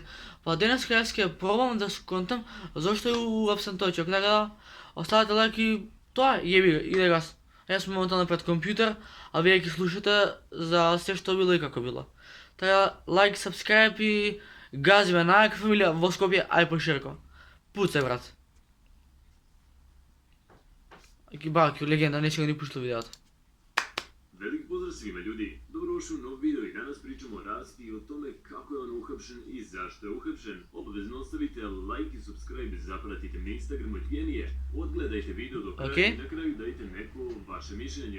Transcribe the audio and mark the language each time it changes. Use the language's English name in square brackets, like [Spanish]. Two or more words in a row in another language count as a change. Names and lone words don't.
[Macedonian] Па денеска јас ќе пробам да сконтам зашто е уапсен тој човек, така да оставате лайк и тоа јеби га, иде гас. Јас сум моментално пред компјутер, а вие ќе слушате за се што било и како било. Така [English] like, subscribe [Macedonian] и гази ме, најака фамилија во Скопје, ај поширко. Пуцај, брат. Баки, легенда, [Serbian] neće ga ni puštao vidjeti. Velik pozdrav svima ljudi, dobrodošli u nov video i danas pričamo o Rasti i o tome kako je on uhapšen i zašto je uhapšen. Obavezno ostavite like i subscribe, zapratite me Instagram od Genije, odgledajte video do kraja i na kraju dajte neko vaše mišljenje.